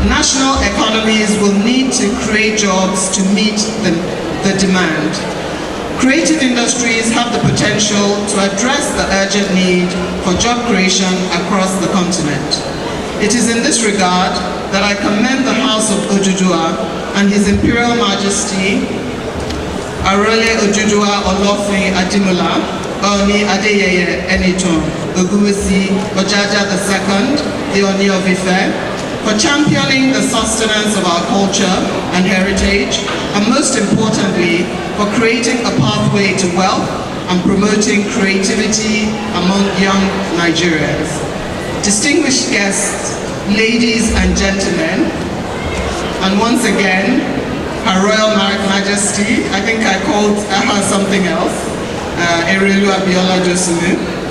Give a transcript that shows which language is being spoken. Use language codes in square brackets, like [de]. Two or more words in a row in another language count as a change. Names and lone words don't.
[en] national economies will need to create jobs to meet the demand. Creative industries have the potential to address the urgent need for job creation across the continent. It is in this regard that I commend the House of Oduduwa and His Imperial Majesty Arole Oduduwa Olofin Adimola, Oba Adeyeye Ogunwusi Ojaja II, the Oni of Ife, for championing the sustenance of our culture and heritage, and most importantly, for creating a pathway to wealth and promoting creativity among young Nigerians. Distinguished guests, ladies and gentlemen, and once again, Her Royal Majesty, I think I called her something else, Erelu Abiola Josunu.